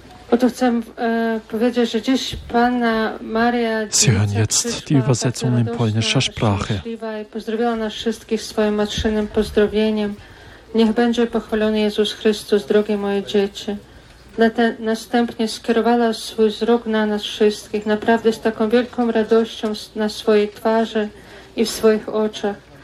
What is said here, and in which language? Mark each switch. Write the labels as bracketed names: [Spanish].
[Polish] Oto chcę powiedzieć, że dziś Panna Maria [German] Sie hören jetzt die Übersetzung in polnischer Sprache. [Polish] Pozdrowiła nas wszystkich swoim matczynym pozdrowieniem. Niech będzie pochwalony Jezus Chrystus, drogie moje dzieci. Następnie skierowała swój wzrok na nas wszystkich, naprawdę z taką wielką radością na swojej twarzy i w swoich oczach.